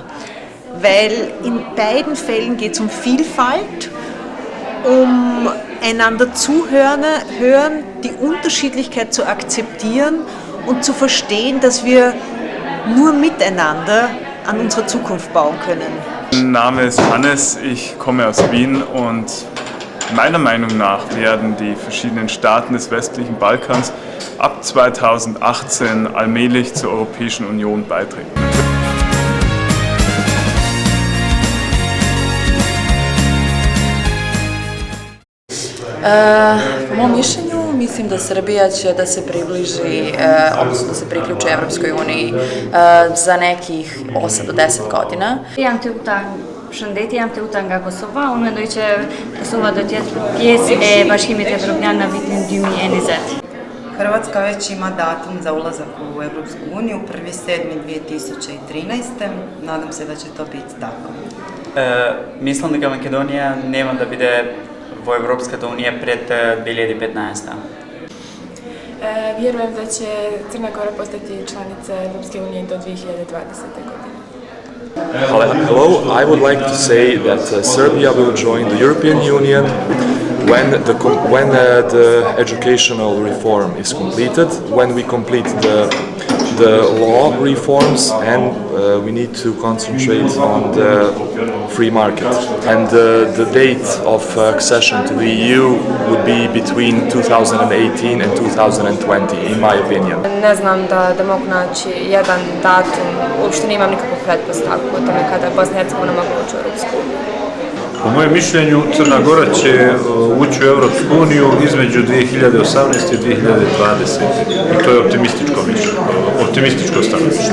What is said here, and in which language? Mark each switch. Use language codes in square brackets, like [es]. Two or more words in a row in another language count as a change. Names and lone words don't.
[de] Weil in beiden Fällen geht es um Vielfalt, um einander zuhören, die Unterschiedlichkeit zu akzeptieren und zu verstehen, dass wir nur miteinander an unserer Zukunft bauen können. Mein Name ist Hannes, ich komme aus Wien und meiner Meinung nach werden die verschiedenen Staaten des westlichen Balkans ab 2018 allmählich zur Europäischen Union beitreten. [sr] Po mom mišljenju, mislim da Srbija će da se približi, odnosno da se priključi Evropskoj uniji za nekih 8 do 10 godina. [sq] Shëndetje, jam të uta nga Kosova, unë mendoj që Kosova do t'jetë pjesë e Bashkimit Evropian në vitin 2020. [hr] Hrvatska već ima datum za ulazak u Evropsku uniju, 1.7.2013. Nadam se da će to biti tako. [mk] Мислим да Македонија нема да биде во Европската унија пред 2015. [sr] Vjerujem da će Crna Gora postati članica Evropske unije do 2020. godine. [en] Hello, I would like to say that Serbia will join the European Union when the educational reform is completed, when we complete the law reforms, and we need to concentrate on the free market. And the date of accession to the EU would be between 2018 and 2020, in my opinion. [bs] Ne znam da mogu naći jedan datum, uopšte nemam nikakvu pretpostavku o tome kada Bosna i Hercegovina mogu ući u Europsku uniju. [sr] Po mojem mišljenju, Crna Gora će ući u Europsku uniju između 2018 i 2020. I to je optimističko mišljenje, optimističko stanovište.